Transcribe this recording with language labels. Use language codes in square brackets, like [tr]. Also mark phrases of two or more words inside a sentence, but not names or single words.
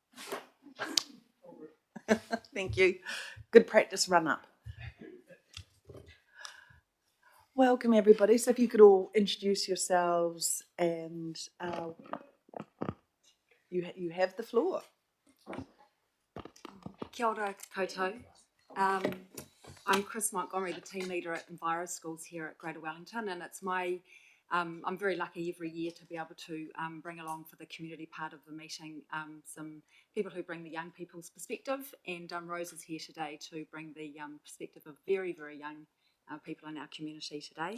[en] Thank you. Good practice run up. Welcome, everybody. So if you could all introduce yourselves, and you have the floor. [mi] Kia ora koutou. [en] I'm Chris Montgomery, the team leader at Enviro Schools here at Greater Wellington, and it's my I'm very lucky every year to be able to bring along for the community part of the meeting some people who bring the young people's perspective, and Rose is here today to bring the perspective of very, very young people in our community today.